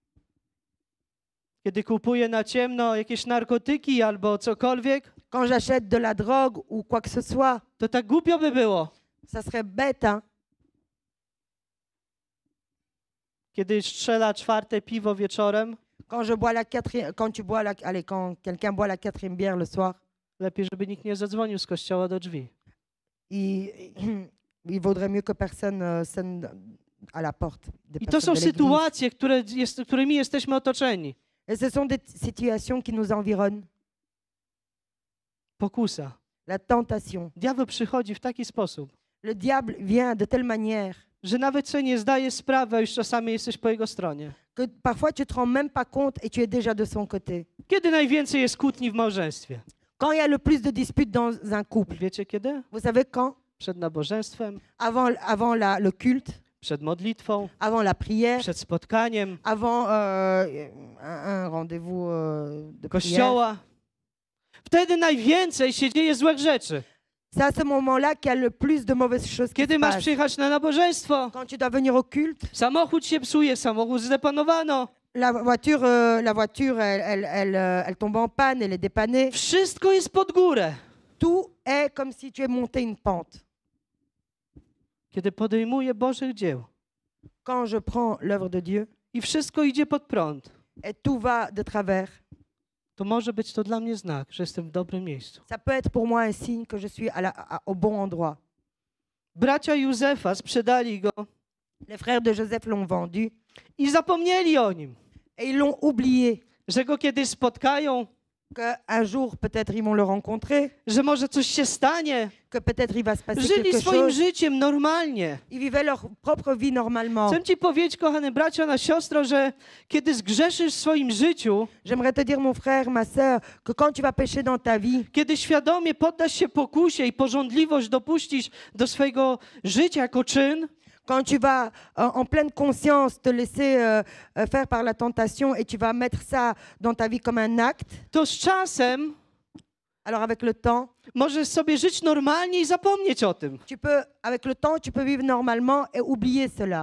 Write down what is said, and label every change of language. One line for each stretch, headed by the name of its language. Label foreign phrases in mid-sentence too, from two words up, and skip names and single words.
Polish: Kiedy kupuję na ciemno jakieś narkotyki albo cokolwiek,
French: Quand j'achète de la drogue ou quoi que ce soit,
Polish: to tak głupio by było.
French: ça serait bête, hein?
Polish: Kiedy strzela czwarte piwo wieczorem,
French: Quand je bois la quatrième, quand tu bois la, allez, quand quelqu'un boit la quatrième bière le soir,
Polish: lepiej, żeby nikt nie zadzwonił z kościoła do drzwi.
French: il vaudrait mieux que personne sonne à la porte des
Polish: I to
French: personnes
Polish: są
French: de l'église.
Polish: sytuacje, którymi jesteśmy otoczeni.
French: Et ce sont des situations qui nous environnent.
Polish: Pokusa.
French: La tentation.
Polish: Diabeł przychodzi w taki sposób,
French: Le diable vient de telle manière
Polish: że nawet sobie nie zdaje sprawy, a już czasami jesteś po jego stronie.
French: que parfois tu te rends même pas compte et tu es déjà de son côté.
Polish: Kiedy najwięcej jest kłótni w małżeństwie?
French: Quand il y a le plus de disputes dans un couple,
Polish: Wiecie kiedy?
French: vous savez quand?
Polish: Przed nabożeństwem,
French: Avant le culte,
Polish: przed modlitwą,
French: avant la prière,
Polish: przed spotkaniem
French: avant un rendez-vous de prière.
Polish: kościoła. Wtedy najwięcej się dzieje złych rzeczy.
French: C'est à ce moment-là qu'il y a le plus de mauvaises choses qui
Polish: Kiedy
French: se
Polish: masz
French: passent.
Polish: przyjechać na nabożeństwo,
French: Quand tu dois venir au culte,
Polish: samochód się psuje, samochód zdepanowano.
French: la voiture, elle tombe en panne, elle est dépannée.
Polish: Wszystko jest pod górę.
French: Tout est comme si tu es monté une pente.
Polish: Kiedy podejmuję Bożych dzieł
French: Quand je prends l'œuvre de Dieu
Polish: i wszystko idzie pod prąd,
French: et tout va de travers,
Polish: to może być to dla mnie znak, że jestem w dobrym miejscu.
French: ça peut être pour moi un signe que je suis au bon endroit.
Polish: Bracia Józefa sprzedali go
French: Les frères de Joseph l'ont vendu
Polish: i zapomnieli o nim,
French: et ils l'ont oublié.
Polish: że go kiedyś spotkają,
French: Qu'un jour, peut-être, ils vont le rencontrer,
Polish: że może coś się stanie.
French: que peut-être il va se passer
Polish: Żyli
French: quelque
Polish: swoim
French: chose.
Polish: życiem normalnie.
French: Ils vivaient leur propre vie normalement.
Polish: Chcę ci powiedzieć, kochany bracia, na siostro, że kiedy zgrzeszysz w swoim życiu,
French: J'aimerais te dire, mon frère, ma sœur, que quand tu vas pécher dans ta vie,
Polish: kiedy świadomie poddasz się pokusie i pożądliwość dopuścisz do swojego życia jako czyn,
French: quand tu vas en pleine conscience te laisser faire par la tentation et tu vas mettre ça dans ta vie comme un acte,
Polish: to z czasem
French: alors avec le temps,
Polish: możesz sobie żyć normalnie i zapomnieć o tym.
French: avec le temps, tu peux vivre normalement et oublier cela.